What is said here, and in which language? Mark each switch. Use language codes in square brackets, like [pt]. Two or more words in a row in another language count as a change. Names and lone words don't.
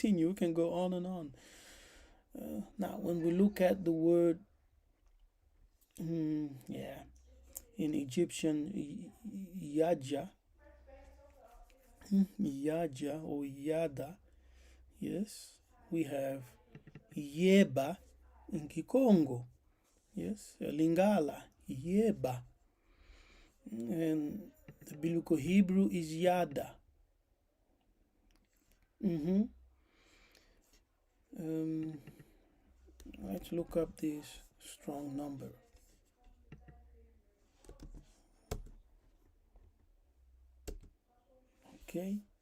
[en] We can go on and on. Now, when we look at the word, yeah, in Egyptian, yaja, yaja or yada, yes, we have yeba in Kikongo, yes, Lingala, yeba, and the biblical Hebrew is yada. Mm-hmm. Um, let's look up this strong number. Okay.